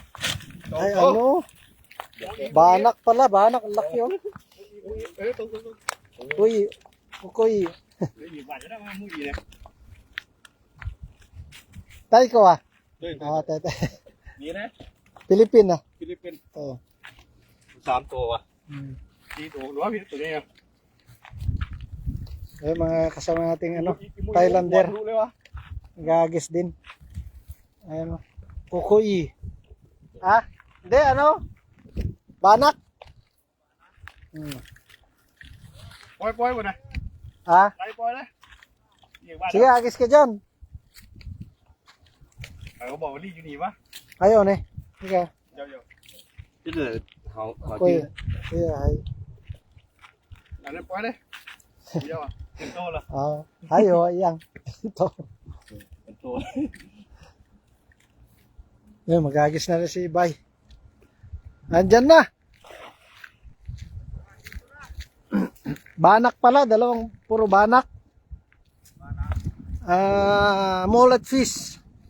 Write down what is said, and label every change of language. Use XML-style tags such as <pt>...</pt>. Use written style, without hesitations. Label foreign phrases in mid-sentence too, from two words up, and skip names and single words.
<tl>Ay, ano? Banak pala, banak. Ang laki, oh. Uy, ukoy. Tayo ko, ah. Tayo. Philippine, ah. Philippines Oo.</tl> <th>3 ตัวว่ะ Hmm. 4 ตัวหรือว่ามีตัวนี้อ่ะ</th> <tl>Ay, mga kasama nating ano, Thailander.</tl> <th>รู้เลยวะ</th> <tl>Gagis din. Ayun, oh. Kukoy. Ah? Hindi, ano? Banak? Hmm.</tl> <th>ปล่อยหมดนะ Ah? ไล่ปล่อยเลยนี่ว่า</th> <tl>Sige, agis ka dyan.</tl> <th>เขาบอกว่ารีอยู่นี่วะ</th> <tl>Ayaw, ne. Sige.</tl> <th>เดี๋ยวที่เดือดเขา</th> <tl>Kukoy. Sige, ay.</tl> <th>อันนั้นปล่อยเลยเดี๋ยวอ่ะเป็นโตละ</th> <tl>Ayaw, ayan. Ito.</tl> <th>เป็นโต</th> <tl>Yun, magagis na rin si Ibay. Nandyan na. Banak pala, puro banak.</tl> <en>Mullet fish.</en>